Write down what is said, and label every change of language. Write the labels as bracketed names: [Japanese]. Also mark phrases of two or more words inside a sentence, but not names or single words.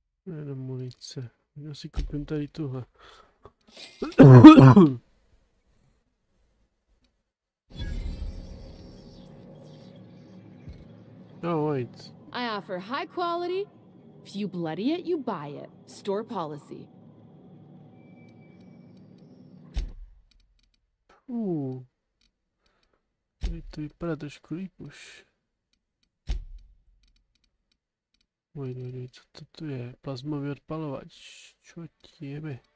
[Czech] Jenom munice. Já si koupím tady tuhle. [English] Oh, wait. I offer high quality. If you bloody it, you buy it. Store policy. [Czech] Tady to vypadá trošku líp už. Wait, co to tu je? Plazmový odpalovač. [Slovak] Čo ti jebe?